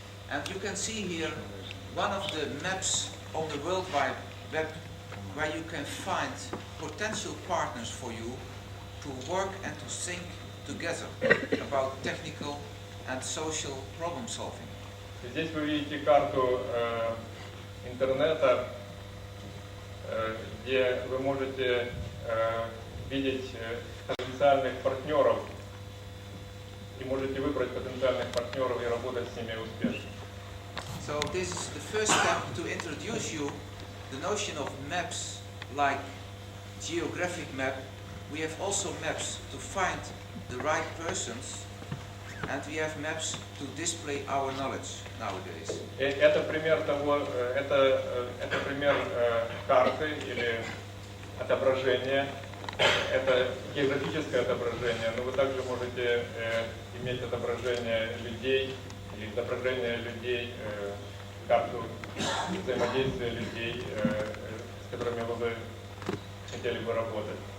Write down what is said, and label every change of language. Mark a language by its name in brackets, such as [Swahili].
[English] And you can see here one of the maps on the World Wide Web where you can find potential partners for you to work and to think together about technical and social problem solving. [Russian] Здесь вы видите карту интернета, где вы можете видеть потенциальных партнеров и можете выбрать потенциальных партнеров и работать с ними успешно. [English] So this is the first step to introduce you the notion of maps like geographic map. We have also maps to find the right persons, and we have maps to display our knowledge nowadays. [Russian] Это пример того, это пример карты или отображения. Это географическое отображение, но вы также можете иметь отображение людей или отображение людей, карту взаимодействия людей, с которыми вы бы хотели бы работать.